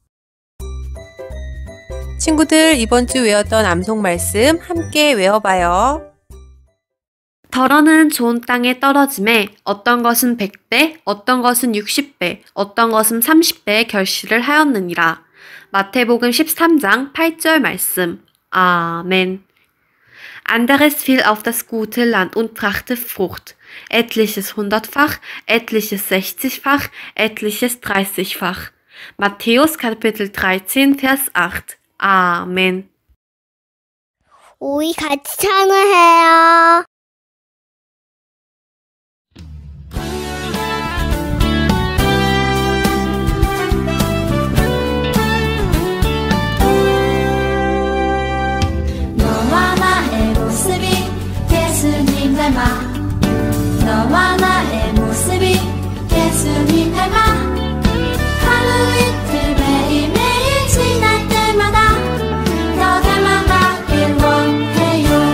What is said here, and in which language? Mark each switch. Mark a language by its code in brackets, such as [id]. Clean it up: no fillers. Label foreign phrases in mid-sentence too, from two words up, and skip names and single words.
[ko] 친구들, 이번 주 외웠던 암송 말씀 함께 외워봐요. 더러는 좋은 땅에 떨어짐에 어떤 것은 100배, 어떤 것은 60배, 어떤 것은 30배의 결실을 하였느니라. 마태복음 13장 8절 말씀. 아멘. [de] Anderes fiel auf das gute Land und brachte Frucht, etliches 100-fach, etliches 60-fach, etliches 30-fach. Matthäus Kapitel 13, Vers 8. [ko] 아멘. 우리 같이 찬양해요. 너와 나의 모습이 예수님 닮아 너와 나의 모습이 예수님 닮아 하루 이틀 매일매일 지날 때마다 더 닮아가길 원해요.